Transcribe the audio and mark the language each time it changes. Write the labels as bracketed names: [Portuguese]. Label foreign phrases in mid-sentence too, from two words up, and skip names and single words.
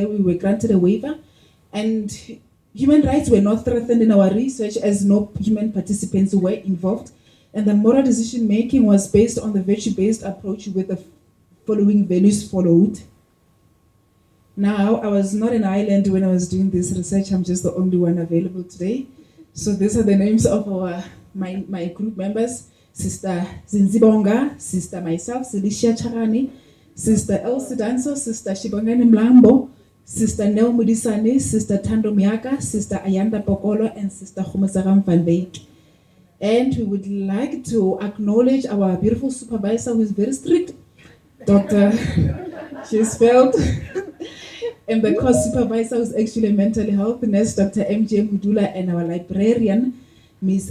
[English] We were granted a waiver, and human rights were not threatened in our research as no human participants were involved, and the moral decision making was based on the virtue-based approach with the following values followed. Now, I was not an island when I was doing this research. I'm just the only one available today. So these are the names of my group members: Sister Zinzibonga, Sister myself, Silisha Charani, Sister Elsie Danso, Sister Shibongani Mlambo, Sister Nel Mudisani, Sister Tando Miaka, Sister Ayanda Pokolo, and Sister Humasaram Van Beek. And we would like to acknowledge our beautiful supervisor, who is very strict, Dr. Sheisfeld, and the course supervisor, who is actually a mental health nurse, Dr. MJ Mudula, and our librarian, Ms.